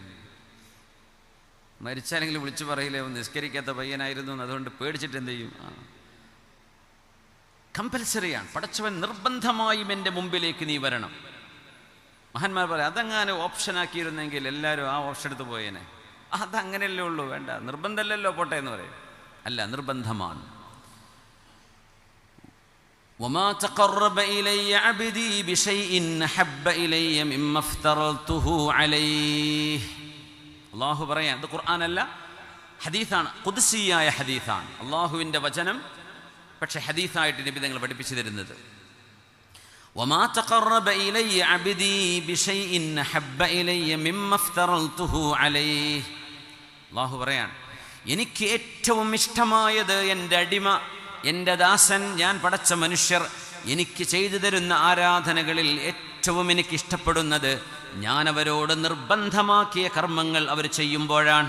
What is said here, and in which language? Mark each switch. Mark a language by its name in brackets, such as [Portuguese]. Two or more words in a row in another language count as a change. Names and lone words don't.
[Malayalam] മരിച്ചാലെങ്കിലും വിളിച്ചു പറയില്ലേ, നിസ്കരിക്കാത്ത പയ്യനായിരുന്നു, അതുകൊണ്ട് പേടിച്ചിട്ട് എന്ത് ചെയ്യും? കമ്പൽസറിയാണ്. പടച്ചവൻ നിർബന്ധമായും എൻ്റെ മുമ്പിലേക്ക് നീ വരണം. മഹാന്മാർ പറയാം, അതങ്ങനെ ഓപ്ഷനാക്കിയിരുന്നെങ്കിൽ എല്ലാവരും ആ ഓപ്ഷൻ എടുത്ത് പോയേനെ. അതങ്ങനെയല്ലേ ഉള്ളൂ, വേണ്ട, നിർബന്ധമല്ലല്ലോ, പോട്ടെ എന്ന് പറയും. അല്ല, നിർബന്ധമാണ്. [Arabic] وما تقرب إلي عبدي بشيء أحب إلي مما افترضته عليه. [Malayalam] അള്ളാഹു പറയാൻ, ഇത് ഖുർആനല്ല, ഹദീസാണ്, ഖുദ്സിയായ ഹദീസാണ്, അള്ളാഹുവിൻ്റെ വചനം. പക്ഷെ ഹദീസായിട്ട് നബി തങ്ങൾ പഠിപ്പിച്ചു തരുന്നത്, [Arabic] وما تقرب إلي عبدي بشيء أحب إلي مما افترضته عليه. [Malayalam] അള്ളാഹു പറയാൻ, എനിക്ക് ഏറ്റവും ഇഷ്ടമായത് എൻ്റെ അടിമ, എൻ്റെ ദാസൻ, ഞാൻ പടച്ച മനുഷ്യർ എനിക്ക് ചെയ്തു തരുന്ന ആരാധനകളിൽ ഏറ്റവും എനിക്ക് ഇഷ്ടപ്പെടുന്നത് ഞാൻ അവരോട് നിർബന്ധമാക്കിയ കർമ്മങ്ങൾ അവർ ചെയ്യുമ്പോഴാണ്.